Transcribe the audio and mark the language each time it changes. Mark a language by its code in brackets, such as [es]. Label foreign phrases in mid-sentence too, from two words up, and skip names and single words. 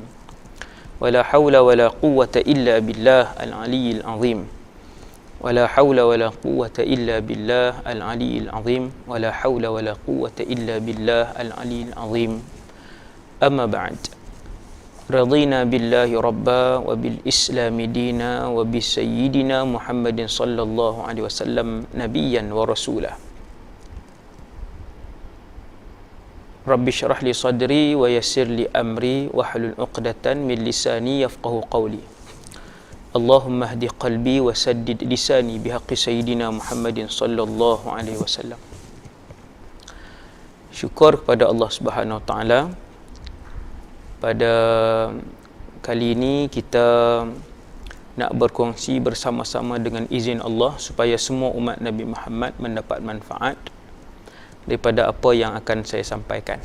[ar] ولا حول ولا قوة إلا بالله العلي العظيم. ولا حول ولا قوة إلا بالله العلي العظيم. ولا حول ولا قوة إلا بالله العلي العظيم. أما بعد. رضينا بالله ربا وبالإسلام دينا وبسيدنا محمد صلى الله عليه وسلم نبيا ورسولا. رب اشرح لي صدري ويسر لي أمري واحلل عقدة من لساني يفقهوا قولي. اللهم اهد قلبي وسدد لساني بحق سيدنا محمد صلى الله عليه وسلم. [ms] Syukur kepada Allah [ar] سبحانه وتعالى. [ms] Pada kali ini kita nak berkongsi bersama-sama dengan izin Allah supaya semua umat Nabi Muhammad mendapat manfaat daripada apa yang akan saya sampaikan.